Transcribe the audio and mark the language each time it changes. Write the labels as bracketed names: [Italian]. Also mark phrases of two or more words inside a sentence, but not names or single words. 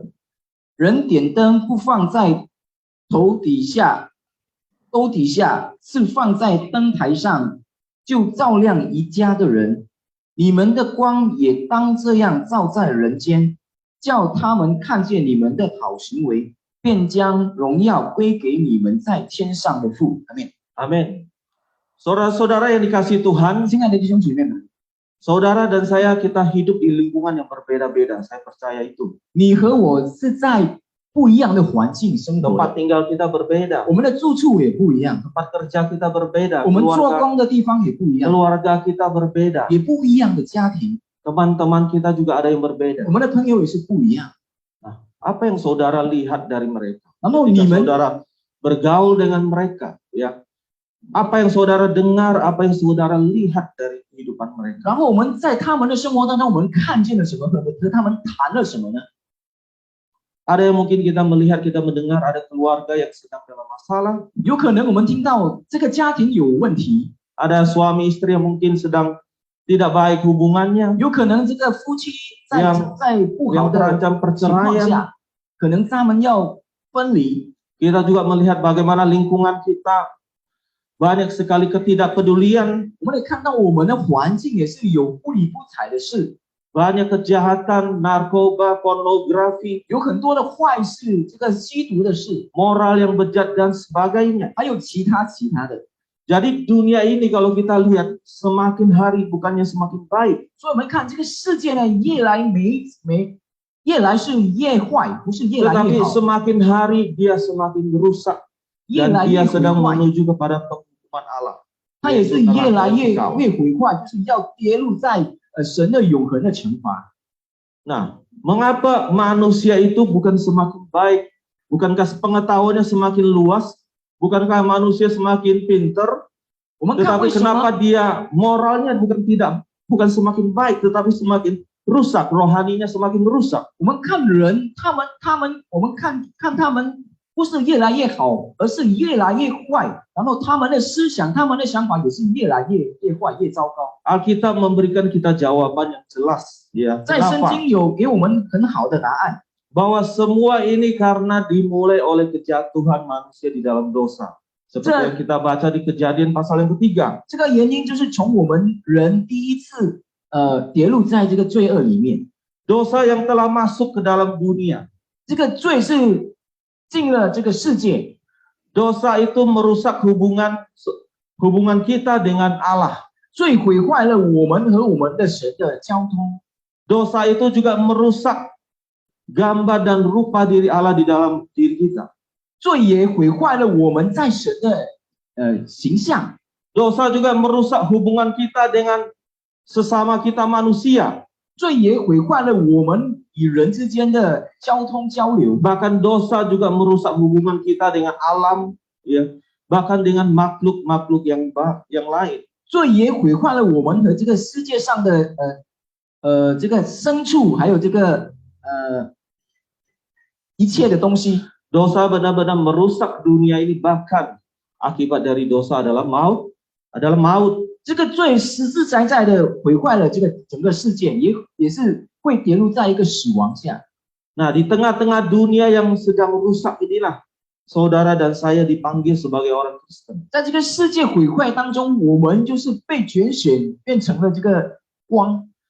[Chinese] 人点灯不放在兜底下，是放在灯台上，就照亮一家的人。你们的光也当这样照在人间，叫他们看见你们的好行为，便将荣耀归给你们在天上的父。阿门。 [Indonesian] Amin. Saudara-saudara yang dikasihi Tuhan, [Chinese] 亲爱的弟兄姐妹们， [Indonesian] saudara dan saya kita hidup di lingkungan yang berbeda-beda. Saya percaya itu. [Chinese] 你和我是在不一样的环境生活 [Indonesian] Tempat [Chinese] 的， [Indonesian] tinggal kita berbeda, [Chinese] 我们的住处也不一样， [Indonesian] tempat kerja kita berbeda, [Chinese] 我们做 [Indonesian] keluarga, [Chinese] 工的地方也不一样， [Indonesian] keluarga kita berbeda, [Chinese] 也不一样的家庭， [Indonesian] teman-teman kita juga ada yang berbeda. [Chinese] 我们的朋友也是不一样。 [Indonesian] Nah, apa yang saudara lihat dari mereka? [Chinese] 然后 [Indonesian] Ketika [Chinese] 你们 [Indonesian] saudara bergaul dengan mereka, ya, apa yang saudara dengar, apa yang saudara lihat dari kehidupan mereka? [Chinese] 然后我们在他们的生活当中，我们看见了什么？和他们谈了什么呢？ [Indonesian] Ada yang mungkin kita melihat, kita mendengar ada keluarga yang sedang dalam masalah. [Chinese] 有可能我们听到这个家庭有问题， [Indonesian] Ada suami istri yang mungkin sedang tidak baik hubungannya, [Chinese] 有可能这个夫妻在 [Indonesian] yang [Chinese] 在不好 [Indonesian] yang [Chinese] 的 [Indonesian] terancam [Chinese] 情况 [Indonesian] perceraian. [Chinese] 下，可能他们要分离。 [Indonesian] Kita juga melihat bagaimana lingkungan kita banyak sekali ketidakpedulian, [Chinese] 我们也看到我们的环境也是有不理不睬的事， [Indonesian] banyak kejahatan, narkoba, pornografi, [Chinese] 有很多的坏事，这个吸毒的事， [Indonesian] moral yang bejat dan sebagainya. [Chinese] 还有其他的。 [Indonesian] Jadi dunia ini kalau kita lihat semakin hari bukannya semakin baik. [Chinese] 所以我们看这个世界呢，越来是越坏，不是越来 [Indonesian] Tetapi [Chinese] 越好， [Indonesian] semakin hari dia semakin rusak [Chinese] 越 [Indonesian] dan [Chinese] 来越 [Indonesian] dia [Chinese] 毁 [Indonesian] sedang [Chinese] 坏。 [Indonesian] menuju kepada penghukuman Allah. [Chinese] 它也是 [Indonesian] Yaitu [Chinese] 越来 [Indonesian] neraka [Chinese] 越 [Indonesian] yang kekal. [Chinese] 毁坏，就是要跌入在神的永恒的惩罚。 [Indonesian] Nah, mengapa manusia itu bukan semakin baik? Bukankah pengetahuannya semakin luas? Bukankah manusia semakin pintar? [Chinese] 我们看 [Indonesian] Tetapi [Chinese] 为什 [Indonesian] kenapa [Chinese] 么 [Indonesian] dia moralnya bukan semakin baik, tetapi semakin rusak, rohaninya semakin rusak. [Chinese] 我们看人，我们看他们不是越来越好，而是越来越坏，然后他们的思想、他们的想法也是越来越坏、越糟糕。 [Indonesian] Alkitab memberikan kita jawaban yang jelas, ya. [Chinese] 在圣 [Indonesian] Kenapa? [Chinese] 经有给我们很好的答案， [Indonesian] Bahwa semua ini karena dimulai oleh kejatuhan manusia di dalam dosa. Seperti yang kita baca di Kejadian pasal yang ketiga. [Chinese] 这个原因就是从我们人第一次跌入在这个罪恶里面， [Indonesian] Dosa yang telah masuk ke dalam dunia. [Chinese] 这个罪是进了这个世界， [Indonesian] Dosa itu merusak hubungan kita dengan Allah. [Chinese] 罪毁坏了我们和我们的神的交通。 [Indonesian] Dosa itu juga merusak gambar dan rupa diri Allah di dalam diri kita. [Chinese] 罪也毁坏了我们在神的形象， [Indonesian] Dosa juga merusak hubungan kita dengan sesama kita manusia. [Chinese] 罪也毁坏了我们与人之间的交通交流。 [Indonesian] Bahkan dosa juga merusak hubungan kita dengan alam, ya, bahkan dengan makhluk-makhluk yang lain. [Chinese] 罪也毁坏了我们和这个世界上的这个牲畜，还有这个一切的东西。 [Indonesian] Dosa benar-benar merusak dunia ini, bahkan akibat dari dosa adalah maut. [Chinese] 这个罪实实在在的毁坏了这个整个世界，也是会跌入在一个死亡下。 [Indonesian] Nah, di tengah-tengah dunia yang sedang rusak inilah saudara dan saya dipanggil sebagai orang Kristen. [Chinese] 在这个世界毁坏当中，我们就是被拣选，变成了这个光。